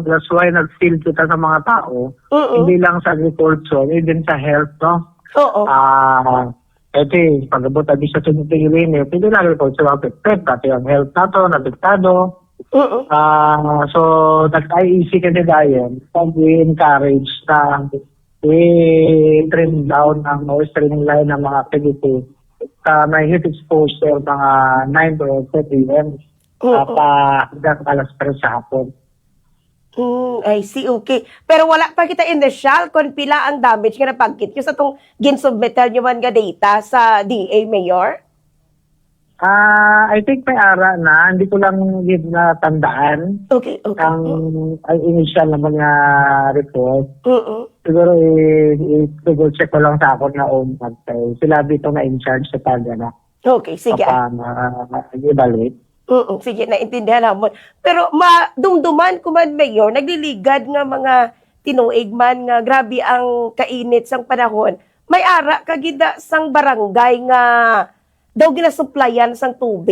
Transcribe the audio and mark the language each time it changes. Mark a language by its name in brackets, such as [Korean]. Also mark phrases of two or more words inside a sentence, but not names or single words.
[English] That's why [Hiligaynon] nag-field kita sa mga tao. [Filipino] Hindi lang [Hiligaynon] sa agriculture, even sa health, no? Oo. Pag-abot abi sa tinutulin, [Filipino] hindi lang [Hiligaynon] agriculture affected, pati ang health nato, napektado. So, nag-IEC kasi dayon, pag-encourage na i- [English] trim down [Hiligaynon] ang streamline ng mga activity sa may [English] heat exposure [Hiligaynon] mga 9 to 10 p.m. [Filipino] Hanggang alas 3 sa hapon. [English] I see, okay. [Hiligaynon] Pero wala pa kita initial kung pila ang damage nga napagkit nyo sa itong ginsubmital nyo man nga data sa DA, Mayor? [English] I think [Hiligaynon] may ara na. [Filipino] Hindi ko lang na tandaan. [English] Okay. [Hiligaynon] Ang initial naman nga report. Siguro i- [English] double check [Hiligaynon] ko lang sa ako na sila dito na [English] in charge [Hiligaynon] sa Tagana. Okay, sige. I-evaluate. Sige, [Filipino] naintindihan naman. [Hiligaynon] Pero madumduman ko man, Mayor, nagliligad nga mga tinuig man nga grabe ang kainit sang panahon. May ara kagida sang barangay nga daw ginasuplayan sang tubig.